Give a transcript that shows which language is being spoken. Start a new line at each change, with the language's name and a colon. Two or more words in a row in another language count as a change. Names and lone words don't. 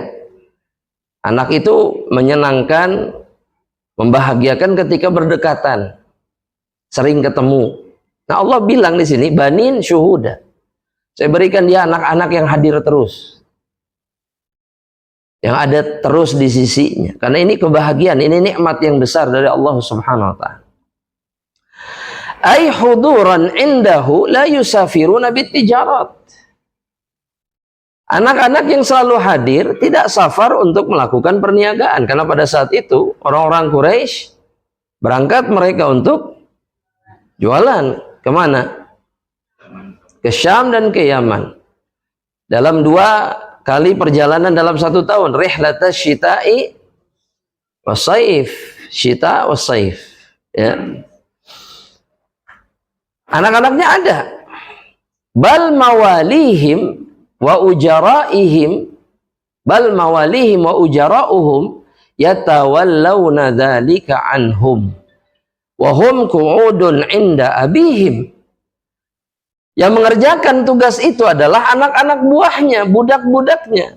Indonesian: Anak itu menyenangkan, membahagiakan ketika berdekatan. Sering ketemu. Nah, Allah bilang di sini,
Arabic: بنين شهودا.
Indonesian: Saya berikan dia anak-anak yang hadir terus. Yang ada terus di sisinya. Karena ini kebahagiaan, ini nikmat yang besar dari Allah
Arabic: سبحانه وتعالى. أي حضورا عنده لا يسافرون بالتجارة.
Indonesian: Anak-anak yang selalu hadir tidak safar untuk melakukan perniagaan. Karena pada saat itu orang-orang Quraisy berangkat mereka untuk jualan. Kemana? Ke Syam dan ke Yaman. Dalam 2 kali perjalanan dalam 1 tahun,
Arabic: رحلة الشتاء والصيف، الشتاء والصيف,
Indonesian: ya. Anak-anaknya ada.
Arabic: بل مواليهم وأجرائهم، بل مواليهم وأجراؤهم يتولون ذلك عنهم وهم قعود عند أبيهم.
Indonesian: Yang mengerjakan tugas itu adalah anak-anak buahnya, budak-budaknya.